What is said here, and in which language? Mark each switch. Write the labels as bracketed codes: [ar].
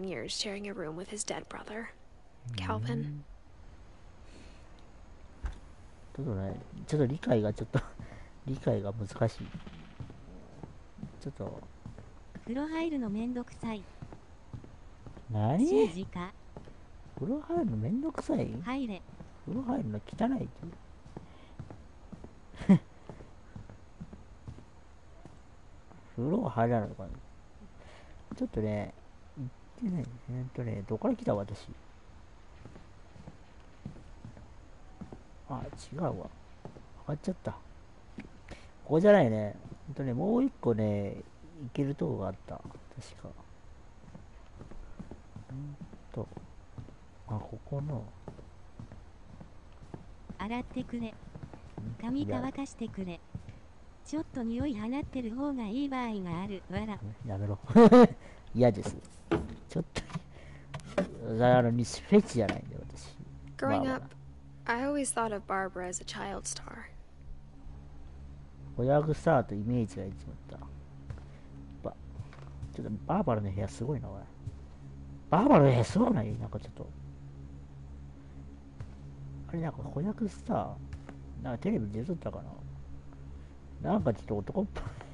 [en] 7 years sharing a room with his dead brother, Calvin. [ja] ちょっとね、理解が難しい。ちょっと。風呂入るのめんどくさい。何？習字か？風呂入るのめんどくさい？入れ。風呂入るの汚いって。風呂入らないのかな。ちょっとね、行ってない。どこから来た私。あ、違うわ。上がっちゃった。ここじゃないね。もう一個ね、行けるとこがあった。確か。ここの。洗ってくれ。髪乾かしてくれ。ちょっと匂い放ってる方がいい場合がある。わら。やめろ。嫌です。ちょっと。フェチじゃないんだよ、私。 [en] Growing up, I always thought of Barbara as a child star. [ja] 親グスターとイメージがいつもあった。ちょっとバーバラの部屋すごいな、おい。バーバラの部屋すごくない？なんかちょっと。あれなんか子役スターなんかテレビで出とったかな。なんかちょっと男っぽい。